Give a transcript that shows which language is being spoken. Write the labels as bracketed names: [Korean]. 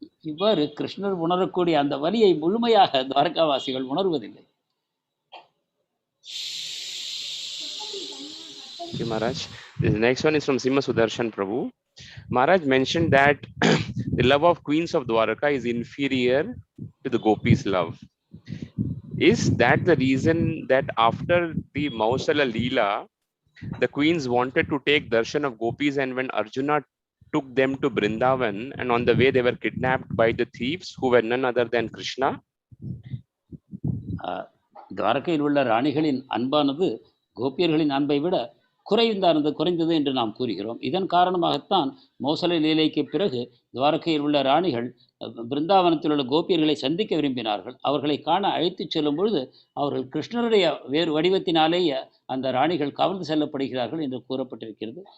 [Tamil] இவ்வாறு கிருஷ்ணர் உணரக்கூடிய அந்த வலியை முழுமையாக துவாரகாவாசிகள் உணர்வதில்லை. [English] Thank you, Maharaj. The next one is from Simha Sudarshan Prabhu. Maharaj mentioned that the love of queens of Dwaraka is inferior to the gopis' love. Is that the reason that after the Mausala lila, the queens wanted to take darshan of gopis, and when Arjuna took them to Brindavan and on the way they were kidnapped by the thieves who were none other than Krishna? [Tamil] துவாரகையில் உள்ள ராணிகளின் அன்பானது கோபியர்களின் அன்பை விட குறைந்தது என்று நாம் கூறுகிறோம். இதன் காரணமாகத்தான் மௌசலை லீலைக்கு பிறகு துவாரகையில் உள்ள ராணிகள் பிருந்தாவனத்தில் உள்ள கோபியர்களை சந்திக்க விரும்பினார்கள். அவர்களை காண அழைத்துச் செல்லும் பொழுது அவர்கள் கிருஷ்ணருடைய வேறு வடிவத்தினாலேயே அந்த ராணிகள் கவர்ந்து செல்லப்படுகிறார்கள் என்று கூறப்பட்டிருக்கிறது.